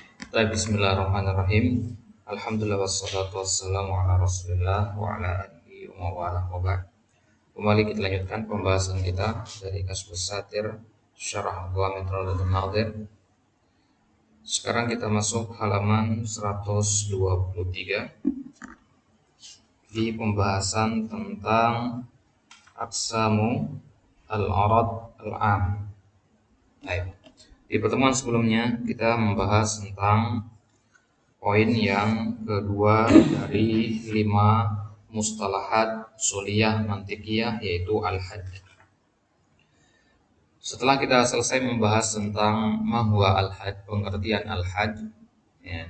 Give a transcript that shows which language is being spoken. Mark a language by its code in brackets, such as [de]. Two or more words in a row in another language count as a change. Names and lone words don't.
[ar] بسم الله الرحمن الرحيم. الحمد لله والصلاة والسلام على رسول الله وعلى آله ومن والاه وبعد. [id] Kembali kita lanjutkan pembahasan kita dari Kasbus Satir Syarah Ghamid Rawdatul Nadhir. Sekarang kita masuk halaman 123 di pembahasan tentang [ar] أقسام العرض العام. [id] Baik. Di pertemuan sebelumnya kita membahas tentang poin yang kedua dari 5 [ar] مصطلحات أصولية منطقية, [id] yaitu al-had. Setelah kita selesai membahas tentang [ar] ما هو الحد, [id] pengertian al-had, ya.